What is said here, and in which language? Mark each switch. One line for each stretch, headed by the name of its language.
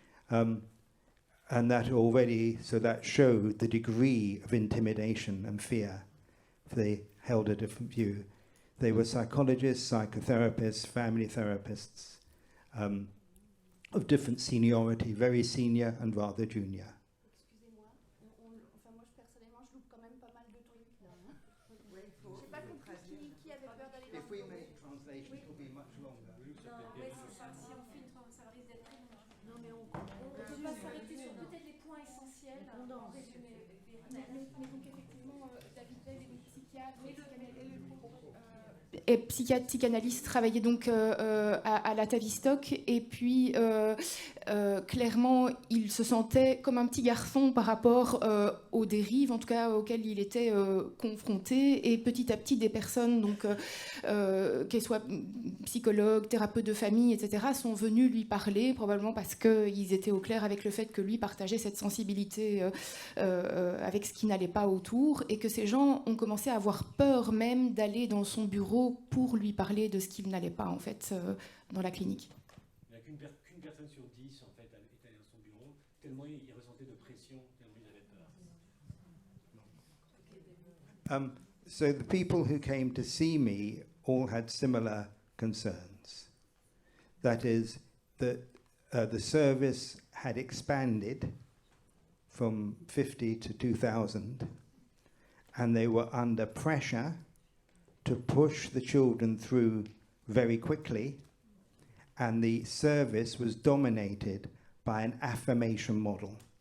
English: And that already, so that showed the degree of intimidation and fear. They held a different view. They were psychologists, psychotherapists, family therapists, of different seniority, very senior and rather junior.
French: Excusez-moi, enfin moi personnellement je loupe quand même pas mal de trucs là. J'ai pas compris qui avait peur d'aller dans
English: If we make translation, it will be much longer.
French: Non, mais c'est ça, si on fait ça risque d'être très long. Non, mais on peut pas s'arrêter sur peut-être les points essentiels. En résumé. Mais donc effectivement, David Verr est psychiatre et psychiatre, psychanalyste, travaillait donc à la Tavistock, et puis clairement il se sentait comme un petit garçon par rapport aux dérives, en tout cas auxquelles il était confronté, et petit à petit des personnes, donc qu'elles soient psychologues, thérapeutes de famille, etc., sont venus lui parler, probablement parce qu'ils étaient au clair avec le fait que lui partageait cette sensibilité avec ce qui n'allait pas autour, et que ces gens ont commencé à avoir peur même d'aller dans son bureau pour lui parler de ce qui n'allait pas en fait dans la clinique. Il n'y a qu'une personne sur 10 en fait est allée dans son bureau, tellement il ressentait de pression, tellement il avait peur.
English: So the people who came to see me all had similar concerns. That is, that the service had expanded from 50 to 2,000, and they were under pressure to push the children through very quickly, and the service was dominated by an affirmation model.